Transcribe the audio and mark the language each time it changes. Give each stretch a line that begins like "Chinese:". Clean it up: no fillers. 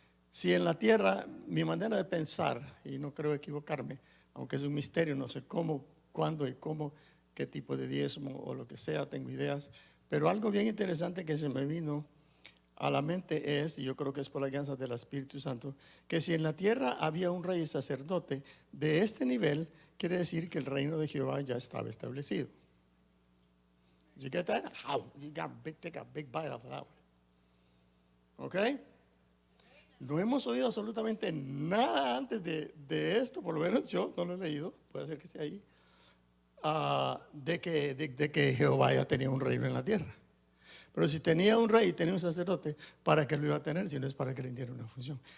Spanish: Si en la tierra, mi manera de pensar, y no creo equivocarme, aunque es un misterio, no sé cómo, cuándo y cómo, qué tipo de diezmo o lo que sea, tengo ideas, pero algo bien interesante que se me vino a la mente es, y yo creo que es por la guianza del Espíritu Santo, que si en la tierra había un rey y sacerdote de este nivel, quiere decir que el reino de Jehová ya estaba establecido.
English: You get that? How? You got take a big bite of that one.
Spanish: ¿Ok? No hemos oído absolutamente nada antes de esto, por lo menos yo no lo he leído, puede ser que esté ahí, de que Jehová ya tenía un reino en la tierra. Pero si tenía un rey y tenía un sacerdote, ¿para qué lo iba a tener? Si no es para que le diera una función.